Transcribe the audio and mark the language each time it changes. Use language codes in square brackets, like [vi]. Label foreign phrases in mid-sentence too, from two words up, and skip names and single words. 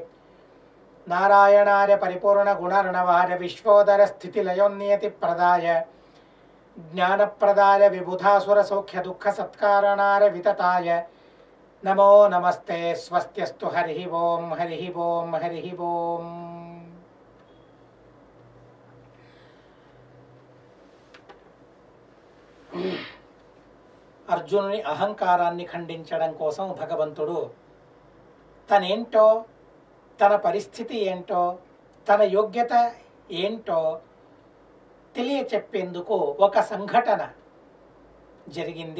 [sa] नारायणार्य परिपूर्णगुणर्णवार्य विश्वोदरस्थितिलयोन्नियतिप्रदाय ज्ञानप्रदाय विबुधासुरसौख्यदुःखसत्कारणार्य वितताय नमो नमस्ते। स्वस्त्यस्तु हरिः ओं हरिः ओं हरिः ओं। [te] అర్జునుని అహంకారాన్ని ఖండించడం కోసం భగవంతుడు తనేంటో, తన పరిస్థితి ఏంటో, తన యోగ్యత ఏంటో తెలియచెప్పేందుకు ఒక సంఘటన జరిగింది.